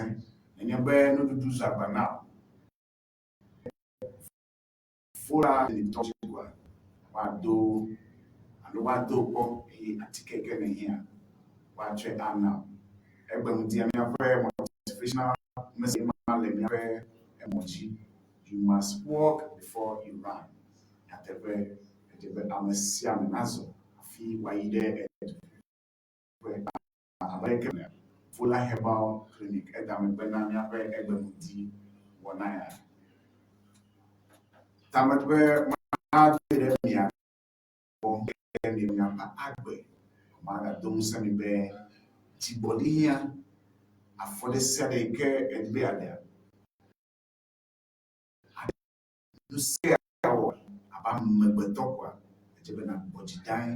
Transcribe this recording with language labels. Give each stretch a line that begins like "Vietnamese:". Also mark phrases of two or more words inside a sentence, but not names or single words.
Ewe: Nenye be nuɖuɖu zu agba na o, Vola Clinic tɔ dzi koa, woado kpɔ eye atike ke nehia woatsɔe ana o. Egbe ŋutia míaƒe
English: motivational message
Ewe: ma le míaƒe emɔ dzi.
English: You must walk before you run.
Ewe: Nyateƒe edze be ame sia ame nazɔ hafi wòayi ɖe abe ke Vola Herbal Clinic eda megbe na míaƒe egbe ŋuti wɔna ya. Tame be maɖe ɖe mia gbɔ ke miaƒe agbe magado ŋusẽ mi be dzigbɔɖi hĩa afɔ ɖe sia ɖe yi ke egbea ɖea nu sia wɔ abe amegbetɔ koa edze be nagbɔ dzi dae.